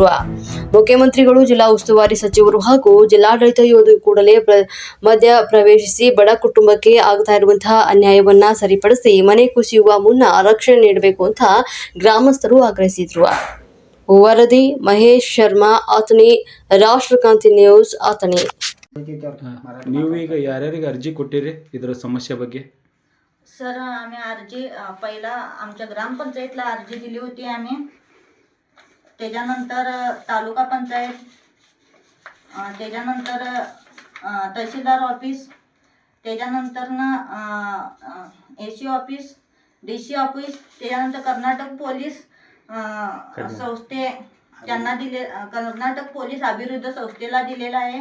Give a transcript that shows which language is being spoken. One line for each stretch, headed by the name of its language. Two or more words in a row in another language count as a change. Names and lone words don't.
Kannada: ಮುಖ್ಯಮಂತ್ರಿಗಳು, ಜಿಲ್ಲಾ ಉಸ್ತುವಾರಿ ಸಚಿವರು ಹಾಗೂ ಜಿಲ್ಲಾಡಳಿತ ಕೂಡಲೇ ಮಧ್ಯ ಪ್ರವೇಶಿಸಿ ಬಡ ಕುಟುಂಬಕ್ಕೆ ಆಗ್ತಾ ಇರುವಂತಹ ಅನ್ಯಾಯವನ್ನ ಸರಿಪಡಿಸಿ ಮನೆ ಕುಸಿಯುವ ಮುನ್ನ ರಕ್ಷಣೆ ನೀಡಬೇಕು ಅಂತ ಗ್ರಾಮಸ್ಥರು ಆಗ್ರಹಿಸಿದ್ರು. ವರದಿ ಮಹೇಶ್ ಶರ್ಮಾ, ಅಥಣಿ, ರಾಷ್ಟ್ರಕ್ರಾಂತಿ ನ್ಯೂಸ್, ಅಥಣಿ. ನೀವು ಈಗ ಯಾರ್ಯಾರಿಗೆ अर्जी ಕೊಟ್ಟಿರಿ ಇದರ समस्या ಬಗ್ಗೆ?
Marathi: सर, आम्ही अर्जी पहिला आमच्या ग्रामपंचायतला अर्जी दिली होती आम्ही. त्याच्यानंतर तालुका पंचायत, त्याच्यानंतर तहसीलदार ऑफिस, त्याच्यानंतर AC ऑफिस, DC ऑफिस, त्याच्यानंतर कर्नाटक पोलीस संस्थे त्यांना दिले, कर्नाटक पोलीस अभिवृद्धी संस्थेला दिलेला आहे.